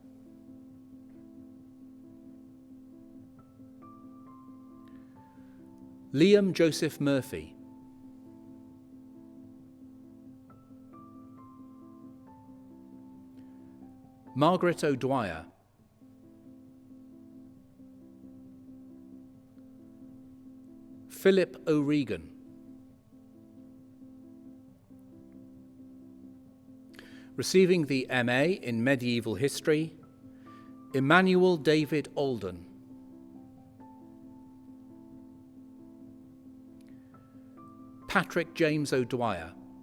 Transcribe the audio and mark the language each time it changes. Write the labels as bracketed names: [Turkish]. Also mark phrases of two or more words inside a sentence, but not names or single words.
[English] Liam Joseph Murphy. Margaret O'Dwyer. Philip O'Regan. Receiving the MA in Medieval History, Emmanuel David Alden. Patrick James O'Dwyer.